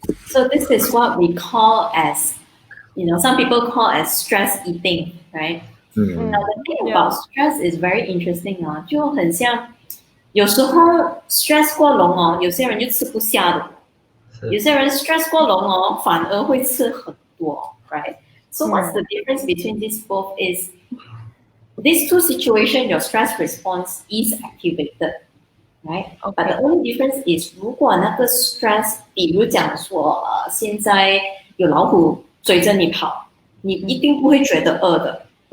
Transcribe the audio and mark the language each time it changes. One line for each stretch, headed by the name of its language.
English: So this is what we call as, some people call as stress eating, right? Now the thing about stress is very interesting.
Chinese: 就很像有时候 stress 过浓哦，有些人就吃不下的。有些人 stress 过浓哦，反而会吃很多 ，right?
English: So what's the difference between these both is these two situations, your stress response is activated, right? Okay. But the only difference is
Chinese: 如果那个 stress， 比如讲说现在有老虎追着你跑，你一定不会觉得饿的。